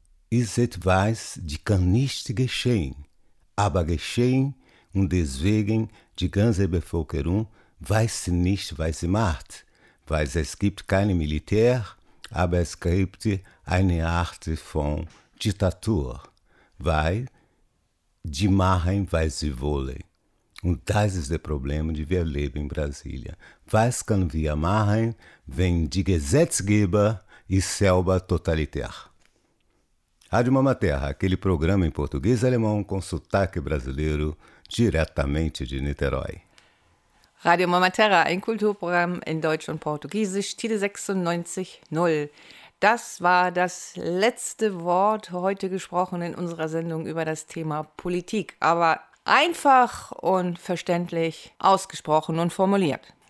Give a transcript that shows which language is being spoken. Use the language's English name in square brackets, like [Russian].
[German] Ist etwas, die kann nicht geschehen, aber geschehen und deswegen die ganze Bevölkerung weiß nicht, was sie macht, weil es gibt kein Militär, aber es gibt eine Art von Diktatur, weil die machen, was sie wollen. Und das ist das Problem, das wir leben in Brasília. Was können wir machen, wenn die Gesetzgeber e selber totalitär? [Portuguese] Rádio Mama Terra, aquele programa em português e alemão com sotaque brasileiro, diretamente de Niterói. [German] Rádio Mama Terra, ein Kulturprogramm in Deutsch und Portugiesisch, Tide 96.0. Das war das letzte Wort heute gesprochen in unserer Sendung über das Thema Politik. Aber einfach und verständlich ausgesprochen und formuliert.